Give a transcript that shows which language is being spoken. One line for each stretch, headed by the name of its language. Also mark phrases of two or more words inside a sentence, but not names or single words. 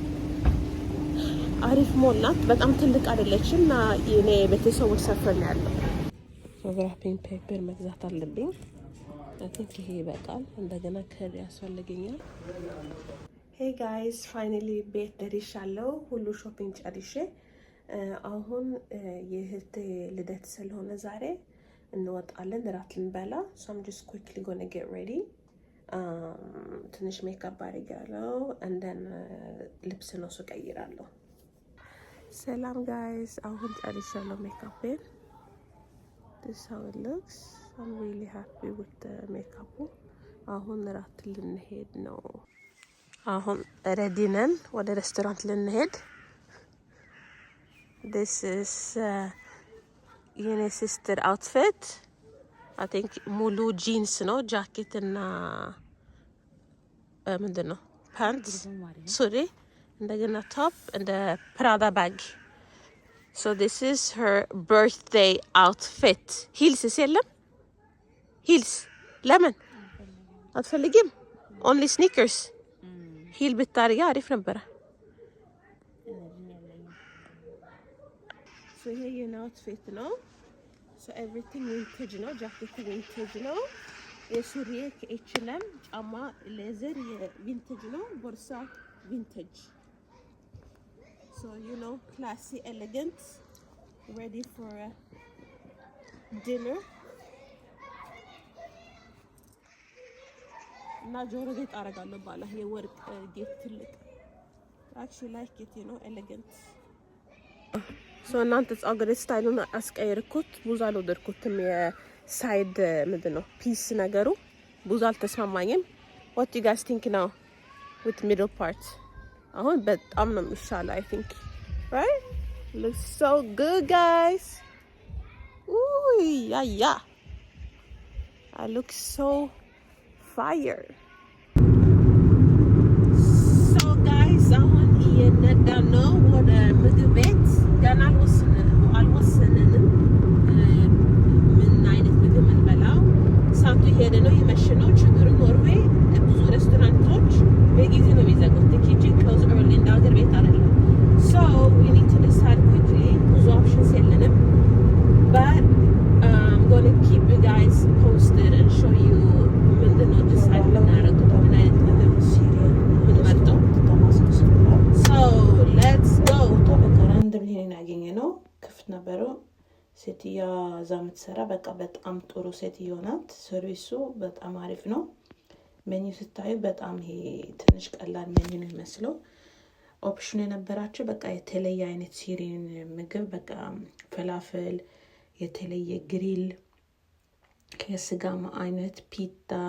Amharic: አሪፍ ሞል ናት። በጣም ትልቅ አይደለችም እና የኔ ቤተሰቦች ሰፈር ነው ያለው። ራፒንግ ፔፐር መግዛት አለብኝ።
English: I think
Amharic: ይሄ ይበቃል። እንደገና ከሪ ያስፈልገኛል።
English: hey guys፣
Amharic: ፋይናሊ ቤት ደርሻለሁ። ሁሉ ሾፒንግ ጨርሼ አሁን የእህቴ ልደት ስለሆነ ዛሬ እንወጣለን እራት ልንበላ።
English: so I'm just quickly gonna get ready.
Amharic: ትንሽ ሜካፕ አድርጋለሁ
English: and then
Amharic: ልብስ ነው ቀይራለሁ። ሰላም ጋይስ፣ አሁን ጨርሻለሁ ሜካፕን።
English: this is how it looks. I'm really happy with the makeup.
Amharic: አሁን እራት ልንሄድ ነው። አሁን ሬዲ ነን ወደ ሬስቶራንት ልንሄድ።
English: this is
Amharic: የኔ
English: sister outfit። I think
Amharic: ሙሉ ጂንስ ነው፣ ጃኬት እና ምንድን ነው ፓንት ሱሪ፣ እንደገና ቶፕ እንደ
English: Prada bag። so this is her birthday outfit.
Amharic: ሂልስ የለም ሂልስ ለምን አትፈልጊም?
English: only sneakers
Amharic: ሂል ብታርጊ አሪፍ ነበረ። ሶ ይሄ የኔ አውትፊት ነው።
English: so everything vintage
Amharic: ነው።
English: jacket vintage
Amharic: ነው። የሱሪዬ ከኤችለም ጫማ
English: leather vintage
Amharic: ነው። ቦርሳ ቪንቴጅ።
English: so you know classy elegant ready for dinner።
Amharic: እና ጆሮ ጌጥ አደርጋለሁ ባላ የወርቅ ጌጥ ትልቅ
English: actually like it, you know, elegant.
Amharic: So እናንተ ጸጉር ስታይሉን አስቀይርኩት። ብዙ አልወደድኩትም። የሳይድ ምንድነው ፒስ ነገሩ ብዙ አልተስማማኝም።
English: what do you guys think now with middle part?
Amharic: አሁን በጣም ነው የሚሻለው
English: I think, right? Looks so good guys. Ooh yeah I look so fire. So guys
Amharic: አሁን እየነዳን ነው ወደ ምግብ ቤት። ገና አልወሰንንም ምን አይነት ምግብ እንበላው። ሰዓቱ ሄደ ነው የመሸ ነው። ችግሩ ኖርዌይ ብዙ ሬስቶራንቶች በጊዜ ነው የሚዘጉት።
English: the kitchen close early
Amharic: እንደ ሀገር ቤት አይደለም.
English: So we need to decide quickly.
Amharic: ብዙ options የለንም.
English: But I'm going to keep you guys posted and show you
Amharic: ምንድነው decide የምናደርገው ምን አይነት ምግብ ምንመርጠው።
English: So let's go.
Amharic: በከራንድም ይሄን ያገኘነው ክፍት ነበረው። ሴትያ እዛ የምትሰራ በቃ በጣም ጥሩ ሴትዮ ናት። ሰርቪሱ በጣም አሪፍ ነው። ሜኒው ስታዩ በጣም ይሄ ትንሽ ቀላል ሜኒው ነው የሚመስለው። ኦፕሽኑ የነበራቸው በቃ የተለየ አይነት ሲሪን ምግብ በቃ ፈላፍል፣ የተለየ ግሪል ከስጋ አይነት ፒታ፣